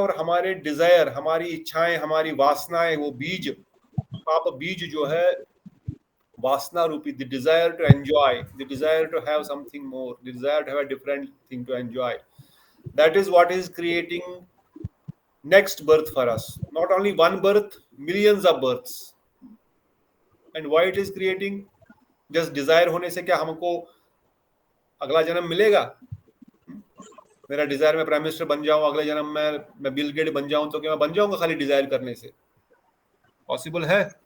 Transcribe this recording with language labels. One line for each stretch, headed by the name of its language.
Hindi: और हमारे डिजायर, हमारी इच्छाएं, हमारी वासनाएं, वो बीज, पाप बीज जो है, वासना रूपी,
English: The desire to enjoy, the desire to have something more, the desire to have a different thing to enjoy, that is what is creating next birth for us. Not only one birth, millions of births. And why it is creating?
Hindi: Just desire होने से क्या हमको अगला जन्म मिलेगा? मेरा Dzire मैं prime minister बन जाऊं, अगले जन्म मैं बिल गेट बन जाऊं, तो क्या मैं बन जाऊंगा खाली डिजायर करने से? पॉसिबल है?